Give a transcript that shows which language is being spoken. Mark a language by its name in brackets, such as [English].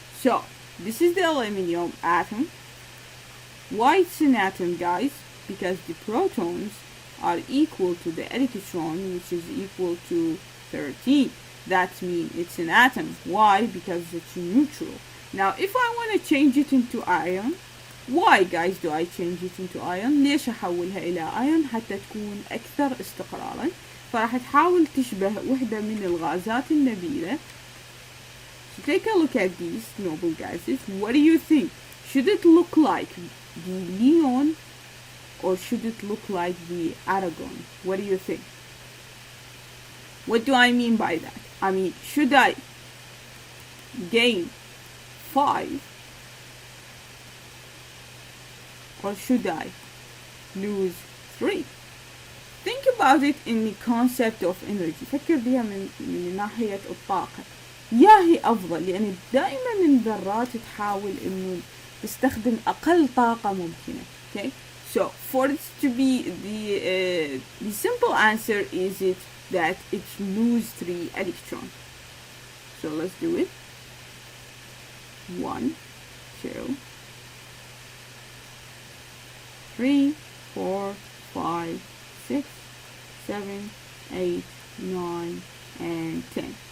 [English] So this is the aluminum atom. Why it's an atom, guys? Because the protons are equal to the electron, which is equal to 13. That means it's an atom. Why? Because it's neutral. Now if I want to change it into ion, why guys do I change it into ion? [Arabic] ليش أحولها إلى ion؟ حتى تكون أكثر استقرارا. فراح تحاول تشبه وحدة من الغازات النبيلة. [English] So take a look at these noble gases. What do you think? Should it look like the neon or should it look like the argon? What do you think? What do I mean by that? I mean, should I gain 5 or should I lose 3? Think about it in the concept of energy. [Arabic] فكر بها من ناحية الطاقة. يا هي أفضل، لأن دائما الذرات تحاول إنه تستخدم أقل طاقة ممكنة. [English] Okay? So for it to be the simple answer is it that it lose 3 electrons. So let's do it. 1, 2, 3, 4, 5, 6, 7, 8, 9, and 10.